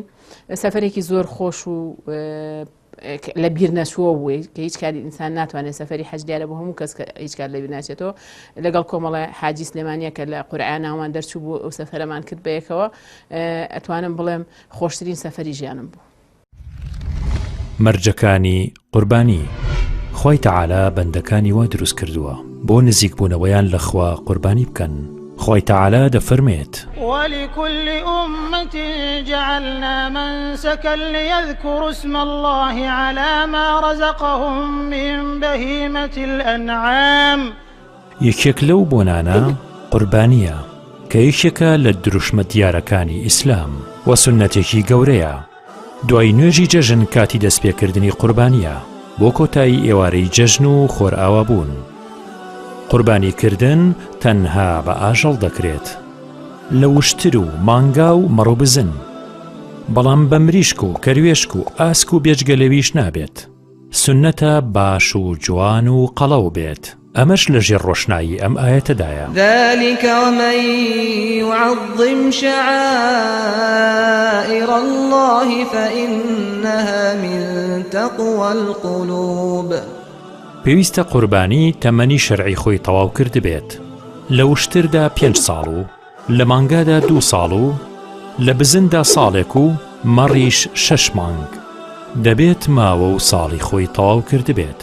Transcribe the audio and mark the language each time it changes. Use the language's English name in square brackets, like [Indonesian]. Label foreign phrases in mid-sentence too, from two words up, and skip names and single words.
[Central Kurdish] سەفەرێکی زۆر خۆش و لە بیر نەچووە بووی کە هیچ کاری ئینسان ناتوانێت سەفەری حەج دیارە بۆ هەموو کەس کە هیچ کار لە بیر ناچێتەوە لەگەڵ کۆمەڵە حاجی سلێمانیە کە لە قورعە ناومان دەرچوو بوو ئەو سەفەرەمان کرد بەیەکەوە ئەتوانم بڵێم خۆشترین سەفەری ژیانم بوو. مەرجەکانی قوربانی خوای تەعالا بەندەکانی وا دروست کردووە بۆ نزیک بوونەوەیان لەخوا قوربانی بکەن. خوای تەعالا دەفەرمێت [Arabic] ولكل أمة جعلنا منسكا ليذكروا اسم الله على ما رزقهم من بهيمة الأنعام. [Central Kurdish] یەکێک لەو بۆنانە قوربانیە کە یەکێکە لە دروشمە دیارەکانی ئیسلام و سونەتێکی گەورەیە. دوای نوێژی جەژن کاتی دەستپێکردنی قوربانیە بۆ کۆتایی ئێوارەی جەژن و خۆرئاوا بوون. قوربانیکردن تەنها بە ئاژەڵ دەکرێت لە وشتر و مانگا و مەڕۆ بزن، بەڵام بە مریشک و کەروێشک و ئاسک و بێجگەلەویش نابێت. سنەتە باش و جوان و قەڵەو بێت. ئەمەش لە ژێر ڕۆشنایی ئەم ئاەتەدایە. [Arabic] ذلك ومن يعظم شعائر الله فإنها من تقوى القلوب. [Central Kurdish] پێویستە قوربانی تەمەنی شەرعی خۆی تەواو کرد بێت. لە وشتردا 5 ساڵ و لە مانگادا 2 ساڵ و لە بزندا ساڵێک و مەڕیش 6 مانگ دەبێت ماوە و ساڵی خۆی تەواو کرد بێت.